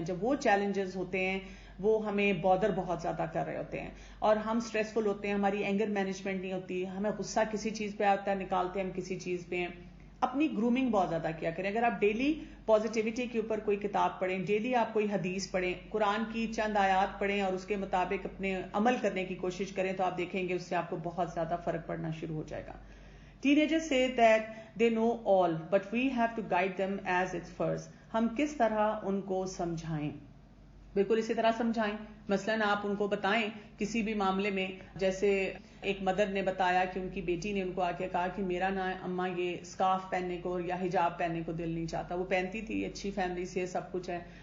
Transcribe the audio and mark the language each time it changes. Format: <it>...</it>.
<ur>جب وہ چیلنجز ہوتے ہیں وہ ہمیں بادر بہت زیادہ کر رہے ہوتے ہیں اور ہم اسٹریسفل ہوتے ہیں، ہماری اینگر مینجمنٹ نہیں ہوتی، ہمیں غصہ کسی چیز پہ آتا ہے، نکالتے ہیں ہم کسی چیز پہ ہیں. اپنی گرومنگ بہت زیادہ کیا کریں. اگر آپ ڈیلی پازیٹیوٹی کے اوپر کوئی کتاب پڑھیں، ڈیلی آپ کوئی حدیث پڑھیں، قرآن کی چند آیات پڑھیں اور اس کے مطابق اپنے عمل کرنے کی کوشش کریں تو آپ دیکھیں گے اس سے آپ کو بہت زیادہ فرق پڑنا شروع ہو جائے گا.</ur> <en>Teenagers say that they know all, but we have to guide them as it's first.</en> <ur>ہم کس طرح ان کو سمجھائیں؟ بالکل اسی طرح سمجھائیں. مثلاً آپ ان کو بتائیں کسی بھی معاملے میں، جیسے ایک مدر نے بتایا کہ ان کی بیٹی نے ان کو آ کے کہا کہ میرا نا اماں یہ اسکارف پہننے کو یا حجاب پہننے کو دل نہیں چاہتا. وہ پہنتی تھی، اچھی فیملی سے سب کچھ ہے.</ur>